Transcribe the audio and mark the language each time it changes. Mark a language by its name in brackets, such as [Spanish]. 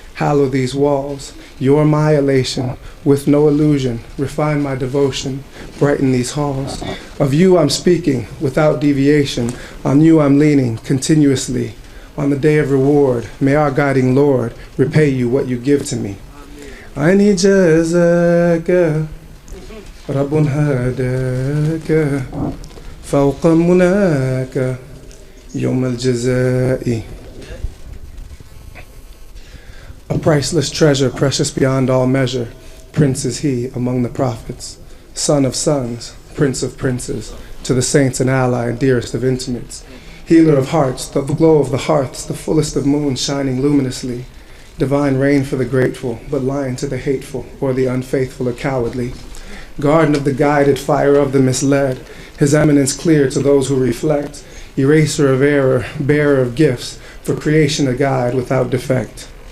[English] Hallow these walls, your my elation, with no illusion, refine my devotion, brighten these halls. Of you I'm speaking, without deviation, on you I'm leaning, continuously. On the day of reward, may our guiding Lord repay you what you give to me. [Arabic] عيني جزاك رب هداك فوق مناك يوم الجزاء. [English] A priceless treasure, precious beyond all measure, Prince is he among the prophets, Son of sons, Prince of princes, to the saints an ally and dearest of intimates, healer of hearts, the glow of the hearths, the fullest of moons shining luminously, divine rain for the grateful, but lion to the hateful, or the unfaithful or cowardly, garden of the guided, fire of the misled, his eminence clear to those who reflect, eraser of error, bearer of gifts, for creation a guide without defect.